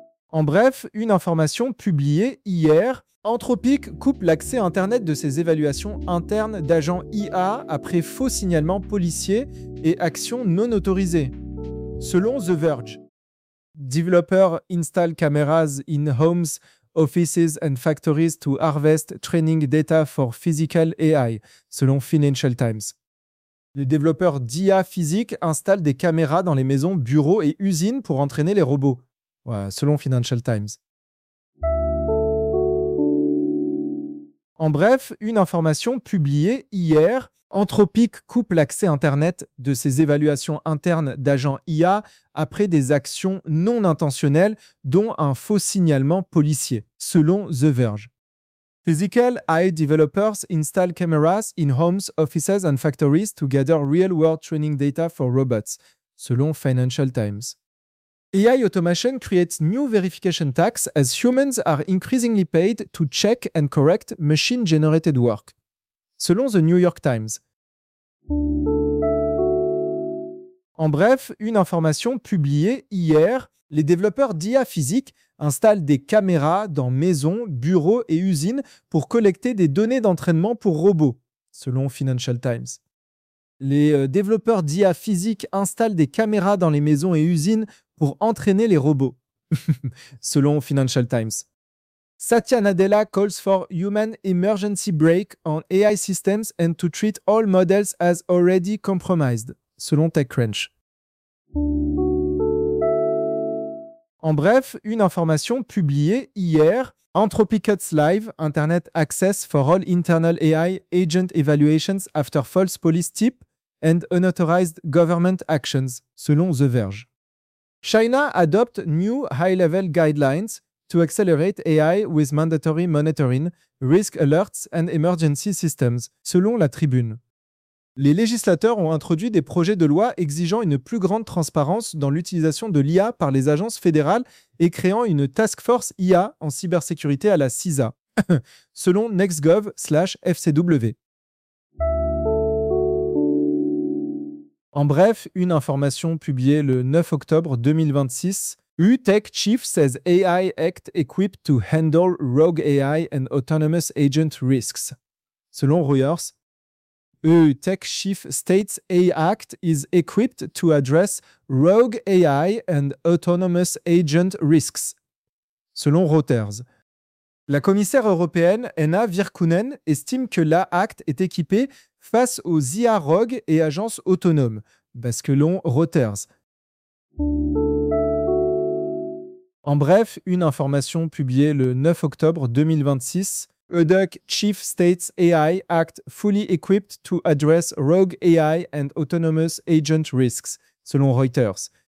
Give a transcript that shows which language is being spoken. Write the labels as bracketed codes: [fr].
[fr] En bref, une information publiée hier, Anthropic coupe l'accès Internet de ses évaluations internes d'agents IA après faux signalement policier et actions non autorisées. selon The Verge. [en] Developers install cameras in homes, offices and factories to harvest training data for physical AI, selon Financial Times. [fr] Les développeurs d'IA physique installent des caméras dans les maisons, bureaux et usines pour entraîner les robots, ouais, selon Financial Times. En bref, une information publiée hier, Anthropic coupe l'accès Internet de ses évaluations internes d'agents IA après des actions non intentionnelles, dont un faux signalement policier, selon The Verge. [en] Physical AI developers install cameras in homes, offices and factories to gather real-world training data for robots, selon Financial Times. AI automation creates new verification tax as humans are increasingly paid to check and correct machine-generated work, selon The New York Times. [fr] En bref, une information publiée hier, les développeurs d'IA physique installent des caméras dans maisons, bureaux et usines pour collecter des données d'entraînement pour robots, selon Financial Times. Les développeurs d'IA physique installent des caméras dans les maisons et usines pour entraîner les robots, selon Financial Times. [en] Satya Nadella calls for human emergency brake on AI systems and to treat all models as already compromised, selon TechCrunch. [fr] En bref, une information publiée hier, [en] Anthropic cuts live Internet access for all internal AI agent evaluations after false police tip and unauthorized government actions, selon The Verge. China adopts new high-level guidelines to accelerate AI with mandatory monitoring, risk alerts and emergency systems, selon la Tribune. [fr] Les législateurs ont introduit des projets de loi exigeant une plus grande transparence dans l'utilisation de l'IA par les agences fédérales et créant une task force IA en cybersécurité à la CISA, selon nextgov/fcw. En bref, une information publiée le 9 octobre 2026. [en] UTech Chief says AI Act equipped to handle rogue AI and autonomous agent risks, selon Reuters. UTech Chief states AI Act is equipped to address rogue AI and autonomous agent risks, selon Reuters. [fr] La commissaire européenne Anna Virkkunen estime que l'AI Act est équipée face aux IA rogues et agences autonomes, basculons Reuters. En bref, une information publiée le 9 octobre 2026, [en] UTech Chief States AI Act fully equipped to address rogue AI and autonomous agent risks, selon Reuters.